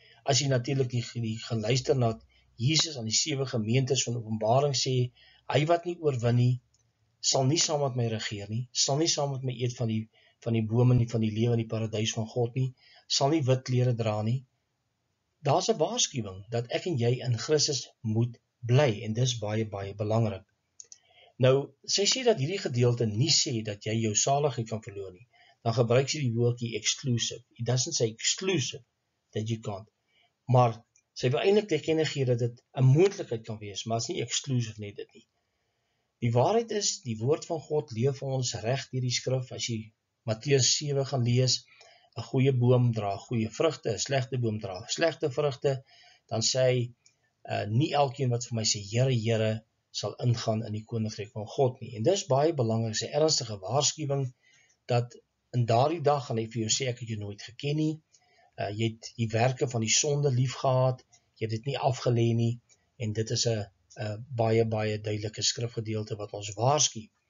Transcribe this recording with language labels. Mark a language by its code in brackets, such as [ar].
[af] As jy natuurlik die geluister na Jesus aan die 7 gemeentes van Openbaring sê, hy wat nie oorwin nie, sal nie saam met my regeer nie, sal nie saam met my eet van die bome nie, van die lewe in die paradys van God nie, sal nie wit klere dra nie. Daar's 'n waarskuwing dat ek en jy in Christus moet bly, en dis baie, baie belangrik. Nou, sy sê dat hierdie gedeelte nie sê dat jy jou saligheid kan verloor nie. Dan gebruik sy die woordjie exclusive. [en] It doesn't say exclusive that you can't. [af] Maar sy wil eintlik te kenne gee dat dit 'n moontlikheid kan wees, maar is nie exclusive net dit nie. Die waarheid is, die woord van God leef vir ons reg deur die skrif. As jy Matteus 7 gaan lees, 'n goeie boom dra goeie vrugte, 'n slegte boom dra slegte vrugte, dan sê hy, nie elkeen wat vir my sê, Here, Here, sal ingaan in die koninkryk van God nie. En dis baie belangrik, 'n ernstige waarskuwing, dat in daardie dag gaan hy vir jou sê, ek het jou nooit geken nie, jy het die werke van die sonde lief gehad, jy het dit nie afgelê nie, en dit is 'n baie, baie duidelike skrifgedeelte wat ons waarsku.